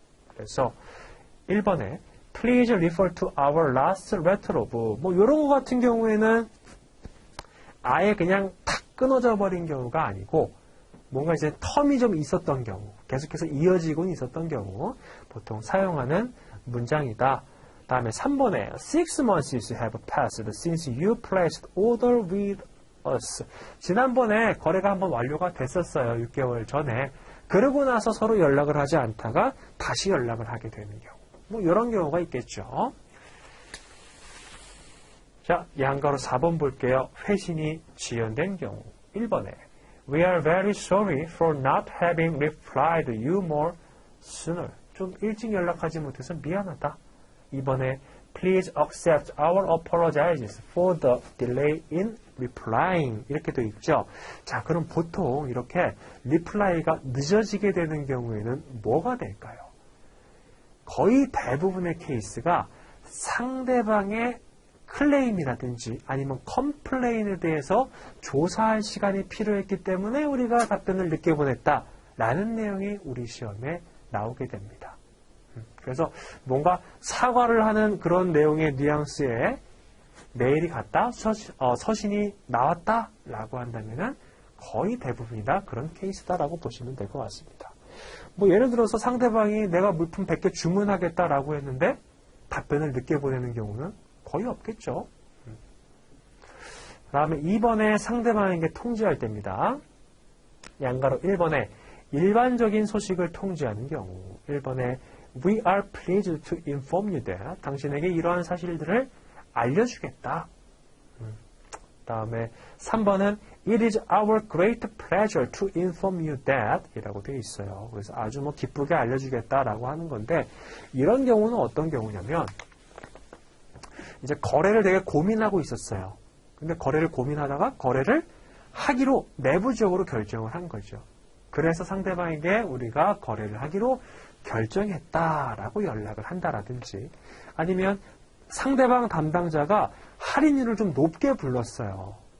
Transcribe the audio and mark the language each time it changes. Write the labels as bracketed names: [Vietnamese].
[Korean] 그래서 1번에 [English] Please refer to our last letter of [Korean] 뭐 이런 거 같은 경우에는 아예 그냥 탁 끊어져 버린 경우가 아니고 뭔가 이제 텀이 좀 있었던 경우 계속해서 이어지곤 있었던 경우 보통 사용하는 문장이다. 다음에 3번에 [English] 6 months have passed since you placed order with us. [Korean] 지난번에 거래가 한번 완료가 됐었어요. 6개월 전에. 그러고 나서 서로 연락을 하지 않다가 다시 연락을 하게 되는 경우. 뭐 이런 경우가 있겠죠. 자, 양가로 4번 볼게요. 회신이 지연된 경우. 1번에 [English] We are very sorry for not having replied you more sooner. [Korean] 좀 일찍 연락하지 못해서 미안하다. 2번에 [English] Please accept our apologies for the delay in replying. [Korean] 이렇게 되어 있죠. 자, 그럼 보통 이렇게 reply가 늦어지게 되는 경우에는 뭐가 될까요? 거의 대부분의 케이스가 상대방의 클레임이라든지 아니면 컴플레인에 대해서 조사할 시간이 필요했기 때문에 우리가 답변을 늦게 보냈다라는 내용이 우리 시험에 나오게 됩니다. 그래서 뭔가 사과를 하는 그런 내용의 뉘앙스에 메일이 갔다, 서신이 나왔다라고 한다면은 거의 대부분이 다 그런 케이스다라고 보시면 될 것 같습니다. 뭐 예를 들어서 상대방이 내가 물품 100개 주문하겠다라고 했는데 답변을 늦게 보내는 경우는 거의 없겠죠. 그 다음에 2번에 상대방에게 통지할 때입니다. 양가로 1번에 일반적인 소식을 통지하는 경우 1번에 [English] We are pleased to inform you that [Korean] 당신에게 이러한 사실들을 알려주겠다. 그 다음에 3번은 [English] It is our great pleasure to inform you that [Korean] 이라고 되어 있어요. 그래서 아주 뭐 기쁘게 알려주겠다라고 하는 건데 이런 경우는 어떤 경우냐면 이제 거래를 되게 고민하고 있었어요. 근데 거래를 고민하다가 거래를 하기로 내부적으로 결정을 한 거죠. 그래서 상대방에게 우리가 거래를 하기로 결정했다라고 연락을 한다라든지 아니면 상대방 담당자가 할인율을 좀 높게 불렀어요.